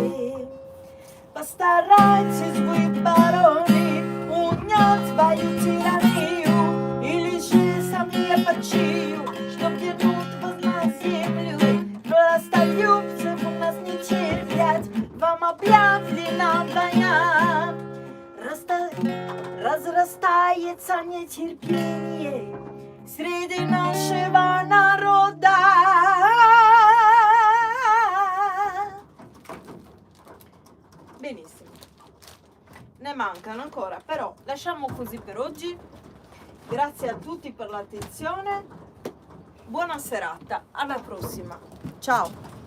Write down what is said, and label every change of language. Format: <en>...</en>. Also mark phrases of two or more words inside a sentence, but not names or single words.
<ru>Постарайтесь вы, бароны, унять свою тиранию, или же сами я почию, чтоб вернуть вас на землю. Властолюбцев у нас не терпят, вам объявлена война. Разрастается нетерпение среди нашего народа.</ru> <it>Benissimo, ne mancano ancora, però lasciamo così per oggi. Grazie a tutti per l'attenzione, buona serata, alla prossima, ciao.</it>